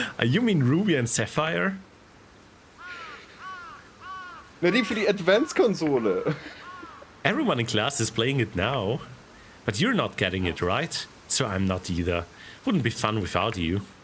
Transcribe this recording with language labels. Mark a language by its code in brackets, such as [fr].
[en] You mean Ruby and Sapphire? [de] Na, die für die Advance-Konsole. [en] Everyone in class is playing it now. But you're not getting it, right? So I'm not either. Wouldn't be fun without you.